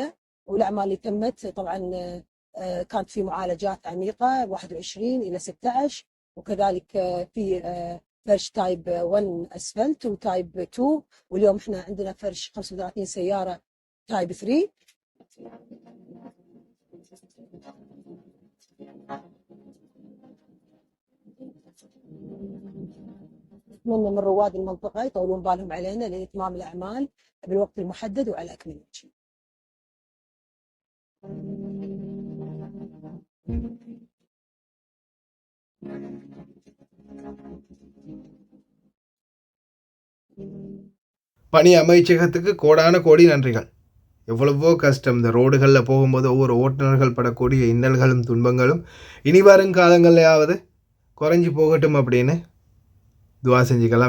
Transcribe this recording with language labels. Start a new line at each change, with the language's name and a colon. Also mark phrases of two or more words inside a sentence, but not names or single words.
Arabic: والاعمال اللي تمت طبعا كانت في معالجات عميقه 21 الى 16، وكذلك في فرش تايب 1 اسفلت وتايب 2، واليوم احنا عندنا فرش 35 سياره تايب 3. نتمنى من رواد المنطقه يطولون بالهم علينا لاتمام الاعمال بالوقت المحدد وعلى اكمل وجه.
Tamil: பணி அமைச்சகத்துக்கு கோடான கோடி நன்றிகள். எவ்வளவோ கஷ்டம் இந்த ரோடுகளில் போகும்போது ஒவ்வொரு ஓட்டுநர்கள் படக்கூடிய இன்னல்களும் துன்பங்களும் இனி வரும் காலங்களையாவது குறைஞ்சி போகட்டும் அப்படின்னு துவா செஞ்சுக்கலாம்.